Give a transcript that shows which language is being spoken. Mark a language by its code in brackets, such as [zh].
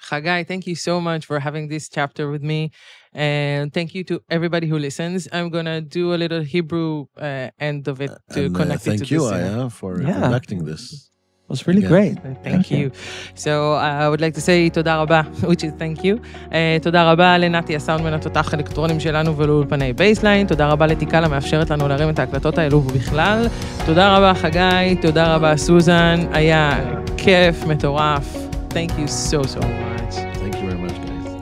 [en] Chagai, thank you so much for having this chapter with me. And thank you to everybody who listens. I'm going to do a little Hebrew end of it to connect it to thank you, this. Aya, for conducting this. It was really great. Thank you. So I would like to say תודה רבה, which is thank you. [he] תודה רבה לנתי הסאונדמן התותח האלקטרונים שלנו ולאולפני בייסליין. תודה רבה לתיקה המאפשרת לנו להרים את ההקלטות האלו ובכלל. תודה רבה חגי, תודה רבה סוזן. היה כיף, מטורף. [en] Thank you so much. Thank you very much, guys.